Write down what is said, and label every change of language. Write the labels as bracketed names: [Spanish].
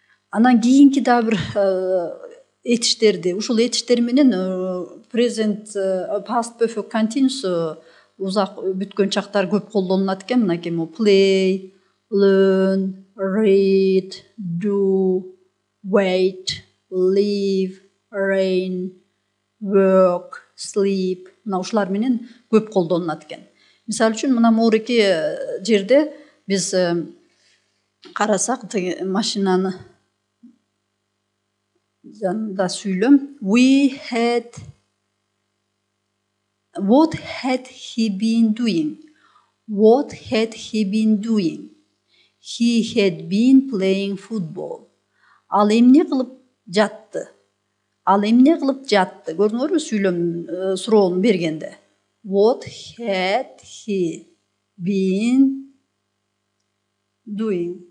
[Kyrgyz] Анан кийинки да бир этиштерди, ушул этиштер менен present past perfect continuous узак бүткөн чактар көп колдонулат экен. [English] Мынакей play, learn, read, do, wait, live, rain, work, sleep. [Kyrgyz] Мына ушулар менен көп колдонулат экен. Мисалы үчүн мына могуреки жерде биз карасак машинаны жанында сүйлөм. [English] We had. What had he been doing? What had he been doing? He had been playing football. [Kyrgyz] Ал эмне кылып жатты? Ал эмне кылып жатты? Көрдүңөрбү суроонун бергенде. [English] What had he been doing?